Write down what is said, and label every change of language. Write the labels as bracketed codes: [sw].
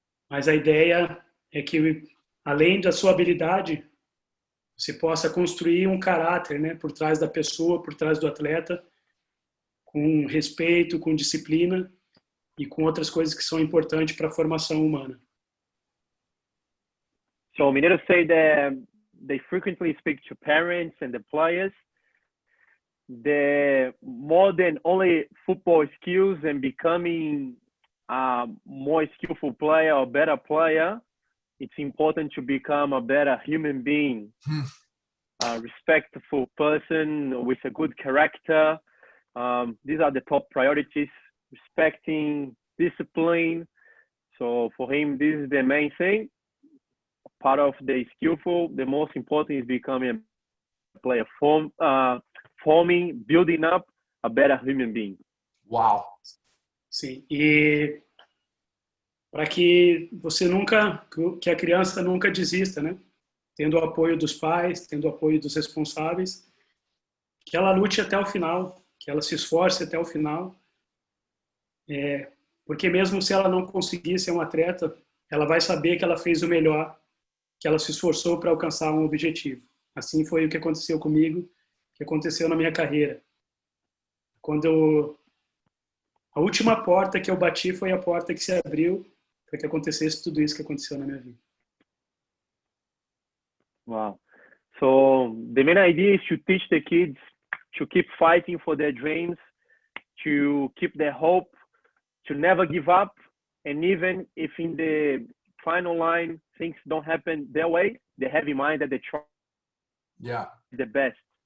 [pt] Mas a ideia é que, além da sua habilidade, você possa construir um caráter, né, por trás da pessoa, por trás do atleta, com respeito, com disciplina e com outras coisas que são importantes para a formação humana. [en] So Mineiro say that they frequently speak to parents and the players. The more than only football skills and becoming a more skillful player or better player, it's important to become a better human being, a respectful person with a good character. These are the top priorities: respecting, discipline. So for him, this is the main thing. Part of the skillful, the most important is becoming a player. forming, building up a better human being. Wow. [pt] Sim, e para que que a criança nunca desista, né? Tendo o apoio dos pais, tendo o apoio dos responsáveis, que ela lute até o final, que ela se esforce até o final, porque mesmo se ela não conseguir ser um atleta, ela vai saber que ela fez o melhor, que ela se esforçou para alcançar um objetivo. Assim foi o que aconteceu comigo, que aconteceu na minha carreira. Quando a última porta que eu bati foi a porta que se abriu para que acontecesse tudo isso que aconteceu na minha vida. [en] Wow. So the main idea is to teach the kids to keep fighting for their dreams, to keep their hope, to never give up, and even if in the final line things don't happen their way, they have in mind that they try the best.